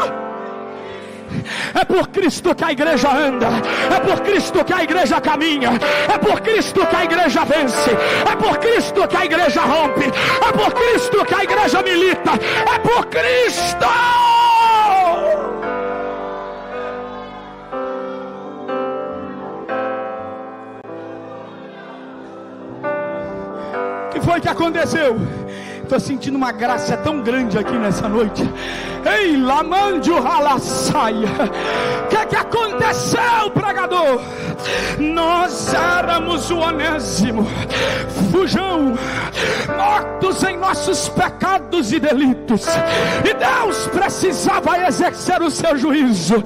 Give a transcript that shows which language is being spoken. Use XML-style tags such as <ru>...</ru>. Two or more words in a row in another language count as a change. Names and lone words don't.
<pt>É por Cristo que a igreja anda, é por Cristo que a igreja caminha, é por Cristo que a igreja vence, é por Cristo que a igreja rompe, é por Cristo que a igreja milita, é por Cristo. O que foi que aconteceu? Estou sentindo uma graça tão grande aqui nessa noite. Ei, lamandio ralassaia. O que aconteceu, pregador? Nós éramos o Onésimo, fujão, mortos em nossos pecados e delitos, e Deus precisava exercer o seu juízo.</pt>